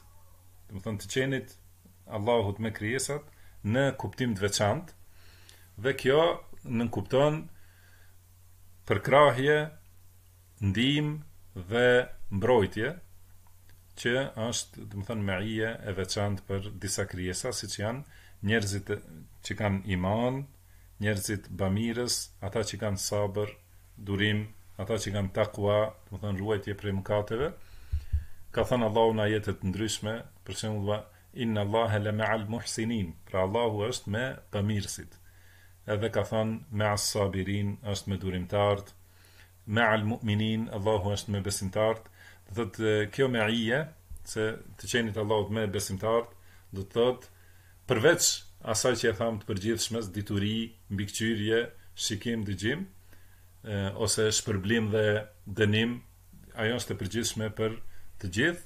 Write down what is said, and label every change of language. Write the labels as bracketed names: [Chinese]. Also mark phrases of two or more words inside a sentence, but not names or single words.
[Albanian] Do të thonë të qenit Allahut me krijesat në kuptim të veçantë, dhe kjo nënkupton përkrahje, ndihmë dhe mbrojtje, që është, do të thonë, meije e veçantë për disa krijesa, siç janë njerëzit që kanë iman, njerëzit bamirës, ata që kanë sabër, durim, ata që kanë takwa, do të thonë ruajtje prej mëkateve. Ka thënë Allahu në ajete të ndryshme, për shembull, [Arabic] إن الله لمع المحسنين, [Albanian] pra Allahu është me bamirësit. Edhe ka thënë [Arabic] مع الصابرين, [Albanian] është me durimtarët, [Arabic] مع المؤمنين, [Albanian] Allahu është me besimtarët. Do thotë kjo meije, se të qenit Allahut me besimtarët, do të thotë përveç asaj që e thamë të përgjithshmes, dituri, mbikëqyrje, shikim, dëgjim, ose shpërblim dhe dënim, ajo është e përgjithshme për të gjithë.